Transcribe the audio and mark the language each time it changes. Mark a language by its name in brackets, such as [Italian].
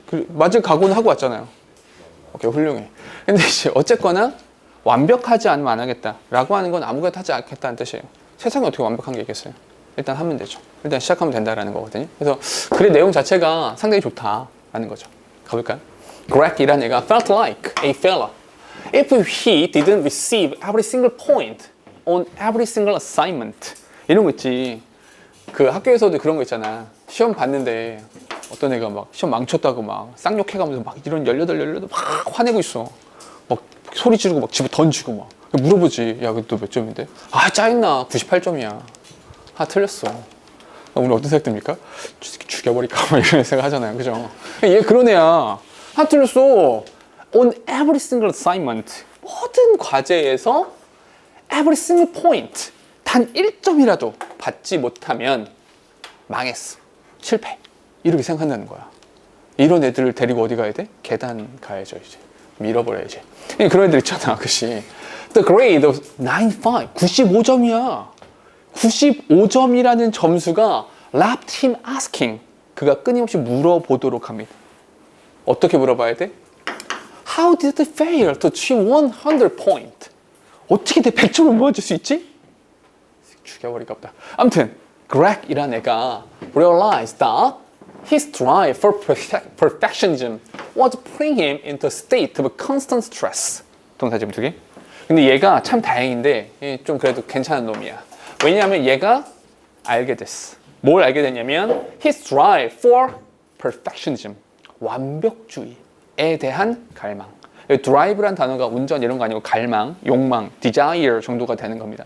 [Korean] 맞을 각오는 하고 왔잖아요. 오케이, 훌륭해. 근데 이제 어쨌거나 완벽하지 않으면 안 하겠다 라고 하는 건 아무것도 하지 않겠다는 뜻이에요. 세상에 어떻게 완벽한 게 있겠어요? 일단 하면 되죠. 일단 시작하면 된다라는 거거든요. 그래서 글의 내용 자체가 상당히 좋다라는 거죠. 가볼까요? Greg이라는 애가 [English] felt like a failure if he didn't receive every single point on every single assignment. [Korean] 이런 거 있지. 학교에서도 그런 거 있잖아. 시험 봤는데 어떤 애가 막 시험 망쳤다고 막 쌍욕해가면서 막 이런 18 막 화내고 있어. 막 소리 지르고 막 집에 던지고 막 물어보지. 야, 너 몇 점인데? 짜증나. 98점이야. 틀렸어. 오늘 어떤 생각 듭니까? 죽여버릴까? 막 이런 생각 하잖아요. 그죠? 얘 그런 애야. 틀렸어. [English] On every single assignment. [Korean] 모든 과제에서 [English] every single point. [Korean] 단 1점이라도 받지 못하면 망했어. 실패. 이렇게 생각한다는 거야. 이런 애들을 데리고 어디 가야 돼? 계단 가야죠, 이제. 밀어버려야지. 그런 애들 있잖아, 그치? [English] The grade of 95. [Korean] 95점이야. 95점이라는 점수가 [English] left him asking. [Korean] 그가 끊임없이 물어보도록 합니다. 어떻게 물어봐야 돼? [English] How did they fail to achieve 100 point? [Korean] 어떻게 내 100점을 모아줄 수 있지? 죽여버릴까 보다. 아무튼 Greg이라는 애가 [English] realized that his drive for perfectionism was putting him into a state of constant stress. [Korean] 동사 지금 두 개. 근데 얘가 참 다행인데 좀 그래도 괜찮은 놈이야. 왜냐하면 얘가 알게 됐어. 뭘 알게 됐냐면 [English] his drive for perfectionism, [Korean] 완벽주의에 대한 갈망. drive란 단어가 운전 이런 거 아니고 갈망, 욕망, desire 정도가 되는 겁니다.